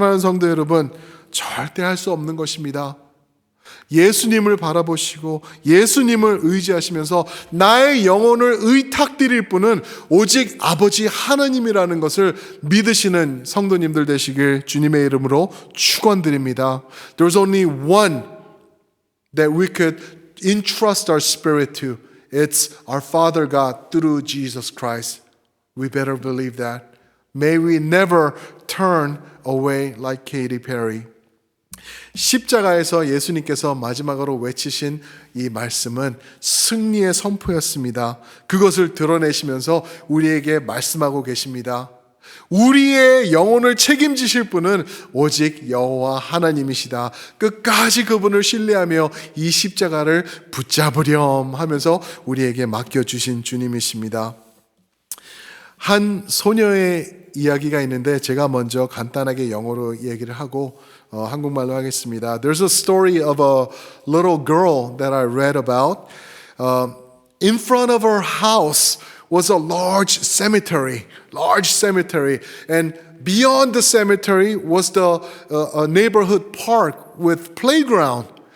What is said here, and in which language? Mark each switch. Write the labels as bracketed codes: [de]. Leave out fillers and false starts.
[ko] 사랑하는 성도 여러분, 절대 할 수 없는 것입니다. 예수님을 바라보시고 예수님을 의지하시면서 나의 영혼을 의탁드릴 분은 오직 아버지 하나님이라는 것을 믿으시는 성도님들 되시길 주님의 이름으로 축원드립니다. [en] There's only one that we could entrust our spirit to. It's our Father God through Jesus Christ. We better believe that. May we never turn away like Katy Perry. [ko] 십자가에서 예수님께서 마지막으로 외치신 이 말씀은 승리의 선포였습니다. 그것을 드러내시면서 우리에게 말씀하고 계십니다. 우리의 영혼을 책임지실 분은 오직 여호와 하나님이시다. 끝까지 그분을 신뢰하며 이 십자가를 붙잡으렴 하면서 우리에게 맡겨주신 주님이십니다. 한 소녀의 이야기가 있는데 제가 먼저 간단하게 영어로 얘기를 하고 한국말로 하겠습니다. [en] There's a story of a little girl that I read about. In front of her house was a large cemetery, and beyond the cemetery was the a neighborhood park with playground.